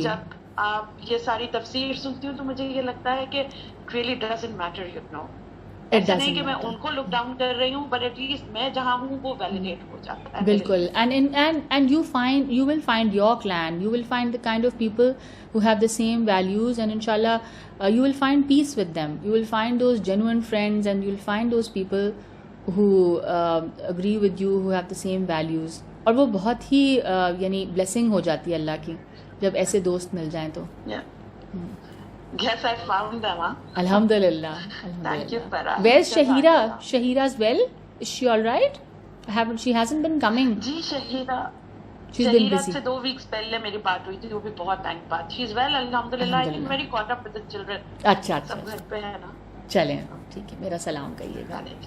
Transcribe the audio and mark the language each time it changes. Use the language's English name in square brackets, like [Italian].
[Urdu] جب آپ یہ ساری تفسیر سنتی ہوں تو مجھے یہ لگتا ہے کہ [English] it really doesn't matter, you know. [Urdu] ایسا نہیں کہ میں ان کو لک ڈاؤن کر رہی ہوں, [English] but at least [Urdu] میں جہاں ہوں وہ ویلیڈیٹ ہو جاتا ہے. بالکل. [English] and you will find your clan, you will find the kind of people who have the same values, and inshallah you will find peace with them. You will find those genuine friends, and you will find those people who agree with you, who have the same values. [Urdu] اور وہ بہت ہی یعنی blessing ہو جاتی ہے اللہ کی جب ایسے دوست مل جائیں تو. [English] Yes, I found them. [Arabic] الحمدللہ. [English] Thank you, Farah. Where's Shahira? Shahira's well? Is she all right? She hasn't been coming. [Urdu] جی شہیرہ [English] She's been busy. [Urdu] سے [English] 2 weeks [Urdu] پہلے میری بات ہوئی تھی, وہ بھی بہت ٹائم بعد. [English] She's well, الحمدللہ. I think very caught up with the children. [Urdu] اچھا اچھا, سب گھر پہ ہے نا. چلیں ٹھیک ہے, میرا سلام کہیے گا.